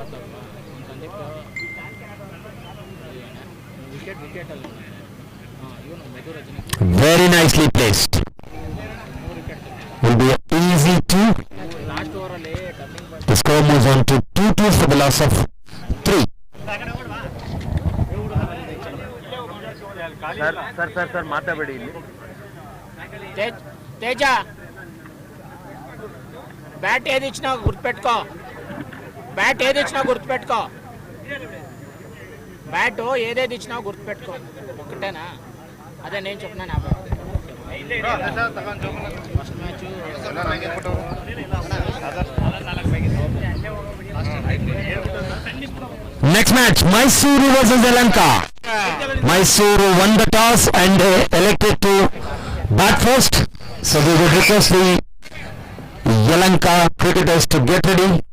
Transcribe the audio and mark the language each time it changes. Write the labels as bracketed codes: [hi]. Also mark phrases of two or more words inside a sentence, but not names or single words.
[en] Very nicely placed. Will be easy to. The score moves on to 2-2 for the loss of 3. [kn] ಸರ್ ಮಾತಾಡಬೇಡಿ ಇಲ್ಲಿ. [te] తేజ బ్యాట్ ఏది ఇచ్చినా గుర్తుపెట్టుకో. బ్యాట్ ఏది ఇచ్చినా గుర్తుపెట్టుకో. బ్యాట్ ఏదేది ఇచ్చినా గుర్తుపెట్టుకో. ఒకటేనా? అదే నేను చెప్తున్నాను. [en] first match Next match, Mysuru versus Elanka. Mysuru won the toss and elected to bat first. So we would request the Elanka cricketers to get ready.